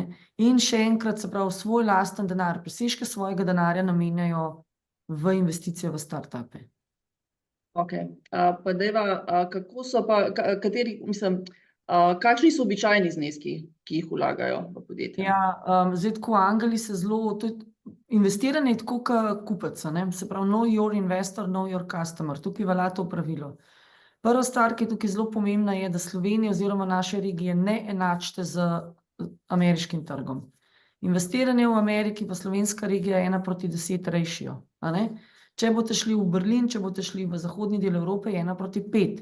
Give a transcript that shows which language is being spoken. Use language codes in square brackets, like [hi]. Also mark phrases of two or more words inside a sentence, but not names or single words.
[sl] In še enkrat, se pravi, svoj lasten denar, presežke svojega denarja namenjajo v investicije v startupe. Okej, pa dajva, kako so pa, kateri, mislim, kakšni so običajni zneski, ki jih vlagajo v podjetje? Ja, zdaj tako angeli se zelo, investiranje je tako kot kupec, a ne, se pravi, [en] know your investor, know your customer, [sl] tukaj velja to pravilo. Prva stvar, ki je tukaj zelo pomembna, je, da Slovenije oziroma naše regije ne enačite z ameriškim trgom. Investiranje v Ameriki pa slovenska regija je 1:10 ratio, a ne. Če boste šli v Berlin, če boste šli v zahodni del Evrope, je 1:5.